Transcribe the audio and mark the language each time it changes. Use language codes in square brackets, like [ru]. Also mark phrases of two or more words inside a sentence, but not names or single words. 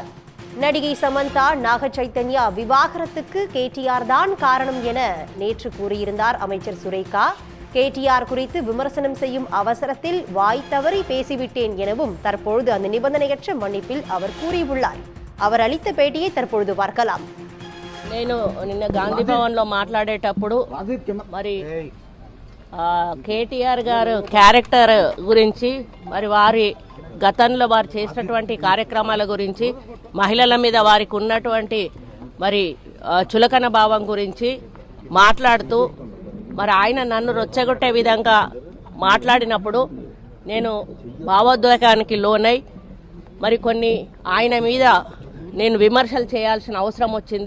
[ta] நடிகை சமந்தா நாக சைத்தன்யா விவாகரத்துக்கு கேடிஆர் தான் காரணம் என நேற்று கூறியிருந்தார் அமைச்சர் சுரேகா. கேடிஆர் குறித்து விமர்சனம் செய்யும் அவசரத்தில் வாய் தவறி பேசிவிட்டேன் எனவும் தற்பொழுது அந்த நிபந்தனையற்ற மன்னிப்பில் அவர் கூறியுள்ளார். அவர் அளித்த பேட்டியை தற்பொழுது பார்க்கலாம். [te] నేను నిన్న గాంధీ భవన్లో మాట్లాడేటప్పుడు మరి కేటీఆర్ గారు క్యారెక్టర్ గురించి మరి వారి గతంలో వారు చేసినటువంటి కార్యక్రమాల గురించి మహిళల మీద వారికి ఉన్నటువంటి మరి చులకన భావం గురించి మాట్లాడుతూ మరి ఆయన నన్ను రొచ్చగొట్టే విధంగా మాట్లాడినప్పుడు నేను భావోద్వేగానికి లోనై మరి కొన్ని ఆయన మీద నేను విమర్శలు చేయాల్సిన అవసరం వచ్చింది.